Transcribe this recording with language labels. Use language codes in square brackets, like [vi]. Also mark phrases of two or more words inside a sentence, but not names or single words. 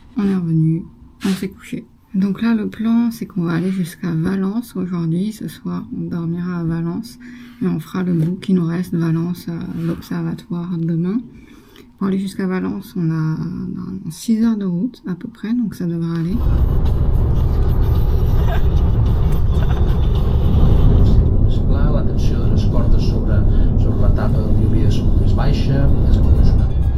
[fr] On est revenu. On s'est couché. Donc là, le plan, c'est qu'on va aller jusqu'à Valence aujourd'hui. Ce soir, on dormira à Valence et on fera le bout qui nous reste de Valence à l'observatoire demain. Pour aller jusqu'à Valence, on a 6 heures de route à peu près, donc ça devrait aller. [ca] La tensió de les cordes sobre la tapa del violí és més baixa, és una.